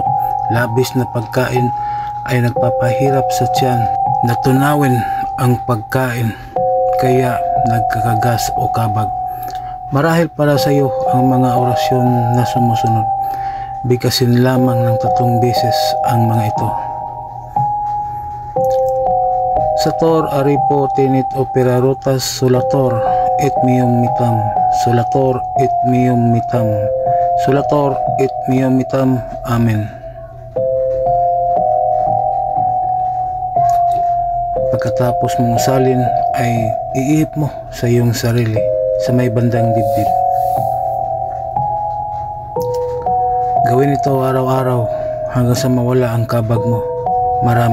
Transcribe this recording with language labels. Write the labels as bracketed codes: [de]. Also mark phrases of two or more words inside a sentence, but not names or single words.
[tl] Labis na pagkain ay nagpapahirap sa tiyan na tunawin ang pagkain, kaya nagkakagas o kabag. Marahil para sa iyo ang mga orasyon na sumusunod. Bigkasin lamang ng 3 beses ang mga ito. [la] Sator aripo tinit opera rotas solator et meum mitam, solator et meum mitam, solator et meum mitam. [tl] Amen. Pagkatapos mong salin ay iihip mo sa iyong sarili sa may bandang dibdib. Gawin ito araw-araw hanggang sa mawala ang kabag mo.